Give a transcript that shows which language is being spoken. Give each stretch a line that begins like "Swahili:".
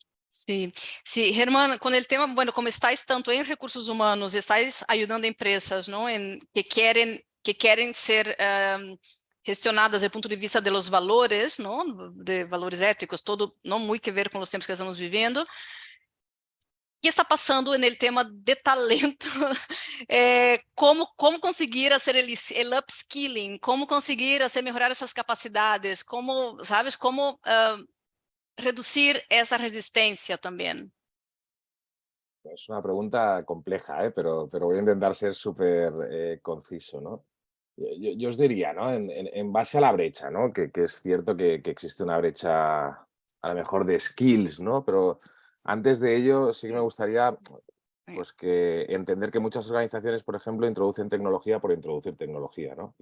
Spanish: Sí, Germán, con el tema, bueno, como estáis tanto en recursos humanos, estáis ayudando a empresas, ¿no? Que quieren ser gestionadas desde el punto de vista de los valores, ¿no? De valores éticos, todo, ¿no? Muy que ver con los tiempos que estamos viviendo.
Portuguese: que está passando no tema de talento? Como conseguir fazer o upskilling? Como conseguir melhorar essas capacidades? Como, sabes, como reducir essa resistência também?
Spanish: Es una pregunta compleja, pero voy a intentar ser súper conciso, ¿no? Yo os diría, ¿no? En base a la brecha, ¿no? Que es cierto que existe una brecha a lo mejor de skills, ¿no? Pero antes de ello sí que me gustaría pues que entender que muchas organizaciones, por ejemplo, introducen tecnología por introducir tecnología, ¿no?